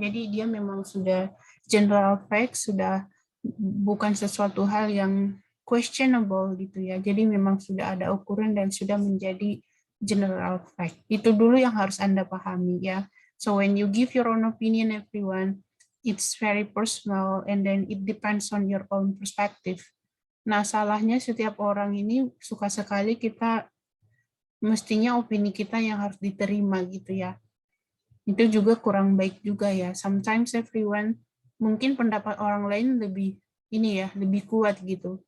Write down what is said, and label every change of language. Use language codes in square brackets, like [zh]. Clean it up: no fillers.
[id] Jadi dia memang sudah general fact, sudah bukan sesuatu hal yang questionable gitu ya. Jadi memang sudah ada ukuran dan sudah menjadi general fact. Itu dulu yang harus Anda pahami ya. [en] So when you give your own opinion everyone, it's very personal and then it depends on your own perspective. [id] Nah, salahnya setiap orang ini suka sekali kita mestinya opini kita yang harus diterima gitu ya. Itu juga kurang baik juga ya. [en] Sometimes everyone, [id] mungkin pendapat orang lain lebih ini ya, lebih kuat gitu.